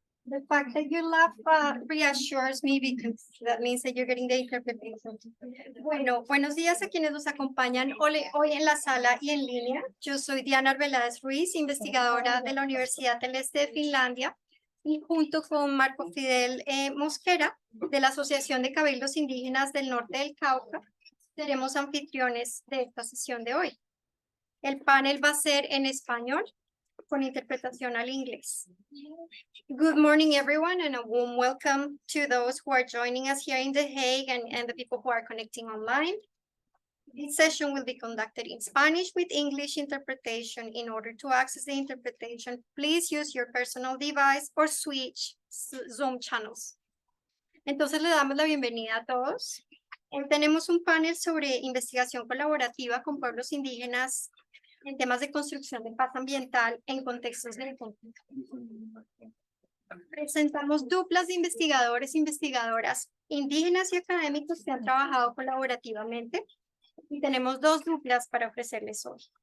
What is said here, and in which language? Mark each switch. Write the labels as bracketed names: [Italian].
[English] The fact that you laugh reassures me because that means that you're getting the interpretation. [Spanish] Bueno, buenos días a quienes nos acompañan hoy en la sala y en línea. Yo soy Diana Arbeláez Ruiz, investigadora de la Universidad del Este de Finlandia, y junto con Marco Fidel Mosquera, de la Asociación de Cabildos Indígenas del Norte del Cauca, seremos anfitriones de esta sesión de hoy. El panel va a ser en español, con interpretación al inglés. [English] Good morning, everyone, and a warm welcome to those who are joining us here in The Hague and the people who are connecting online. This session will be conducted in Spanish with English interpretation. In order to access the interpretation, please use your personal device or switch Zoom channels. [Spanish] Entonces le damos la bienvenida a todos. Hoy tenemos un panel sobre investigación colaborativa con pueblos indígenas en temas de construcción de paz ambiental en contextos de conflicto. Presentamos duplas de investigadores e investigadoras indígenas y académicos que han trabajado colaborativamente y tenemos dos duplas para ofrecerles hoy.